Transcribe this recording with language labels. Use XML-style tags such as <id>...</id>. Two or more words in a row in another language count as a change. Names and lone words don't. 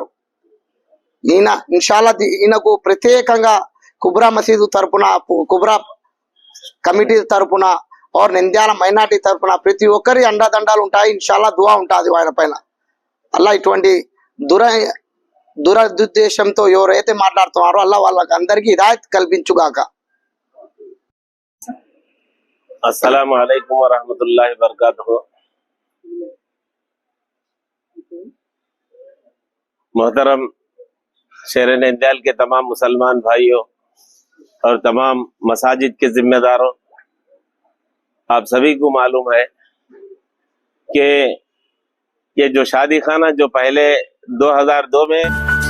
<te>ఈయన ఇన్షాల్లా ఈయనకు ప్రత్యేకంగా కుబ్రా మసీదు తరపున, కుబ్రా కమిటీ తరపున, నంద్యాల మైనార్టీ తరపున ప్రతి ఒక్కరి అండదండాలు ఉంటాయి. ఇన్షాల్లా దువా ఉంటుంది ఆయన పైన. అల్లా ఇటువంటి దురుద్దేశంతో ఎవరైతే మాట్లాడుతున్నారో అల్లా వాళ్ళకి అందరికీ హిదాయత్ కల్పించుగాక.</te> <ar>السلام عليكم ورحمة الله وبركاته.</ar> <ur>محترم شہر نندیال کے تمام مسلمان بھائیوں اور تمام مساجد کے ذمہ داروں، آپ سبھی کو معلوم ہے کہ یہ جو شادی خانہ جو پہلے 2002 میں</ur>